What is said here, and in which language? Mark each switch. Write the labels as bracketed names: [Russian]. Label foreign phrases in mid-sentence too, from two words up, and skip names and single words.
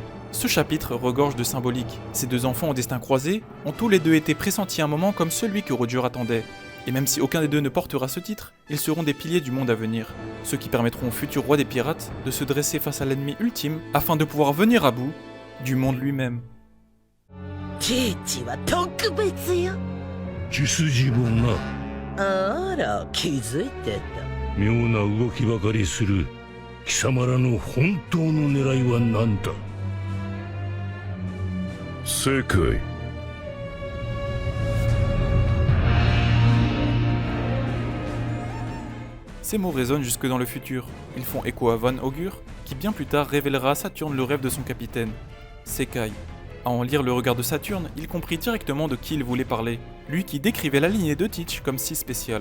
[French] Ce chapitre regorge de symbolique. Ces deux enfants au destin croisé ont tous les deux été pressentis un moment comme celui que Roger attendait. Et même si aucun des deux ne portera ce titre, ils seront des piliers du monde à venir, ceux qui permettront au futur roi des pirates de se dresser face à l'ennemi ultime afin de pouvoir venir à bout du monde lui-même. [Japanese] あら、気づいてた。妙な動きばかりする貴様らの本当の狙いは何だ。正解。 [French] Ces mots résonnent jusque dans le futur. Ils font écho à Van Augur, qui bien plus tard révélera à Saturne le rêve de son capitaine, Sekai. À en lire le regard de Saturne, il comprit directement de qui il voulait parler, lui qui décrivait la lignée de Teach comme si spéciale.